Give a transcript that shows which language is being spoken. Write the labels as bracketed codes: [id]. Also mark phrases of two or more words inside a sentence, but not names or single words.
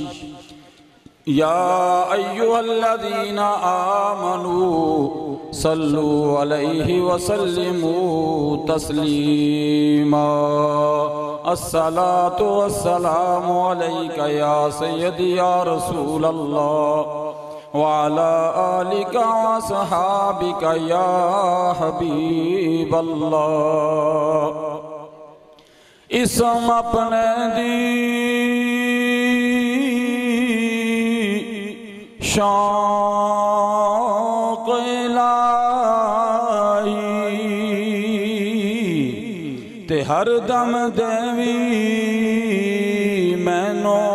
[ar] يا أيها الذين آمنوا صلوا عليه وسلموا تسليما الصلاة والسلام عليك يا سيدي يا رسول الله وعلى آلك وصحابك يا حبيب الله [pa] اسم اپنے شوق الہی تے ہر دم دیوی مینو